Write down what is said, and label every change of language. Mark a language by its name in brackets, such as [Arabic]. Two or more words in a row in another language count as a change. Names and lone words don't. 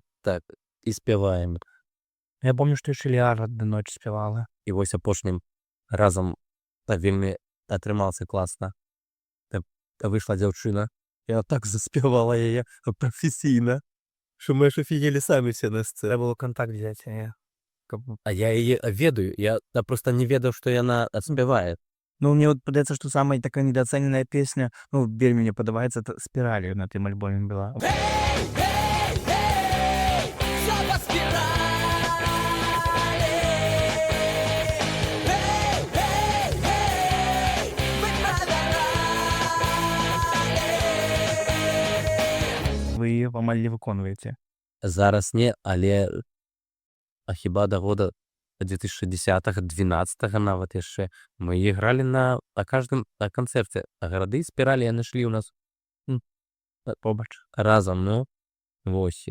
[Belarusian] так, і спяваем. Я помню, што яшчэ Ліара адна ноч спявала. І вось апошнім разам вельмі атрымалася класна. Выйшла дзяўчына, яна так заспявала яе прафесійна, што мы аж офігелі самі все на сцэне. [Russian] Треба было контакт взять. [Belarusian] А я яе ведаю, я просто не ведаў, што яна спявае. Ну, мне вот падаецца, што самая такая [Russian] недооцененная песня, [Belarusian] ну, вельмі мне падабаецца, это «Спіраль» на тым альбоме была. [Russian] Эй, всё по спирали. Эй, мы продали. [Belarusian] Вы її амаль не выконваеце. Зараз не, але хіба да года 2010-12 нават яшчэ мы ігралі на каждым канцэрце. А гарады спіралі яны шлі ў нас Побач. разам, ну, вось.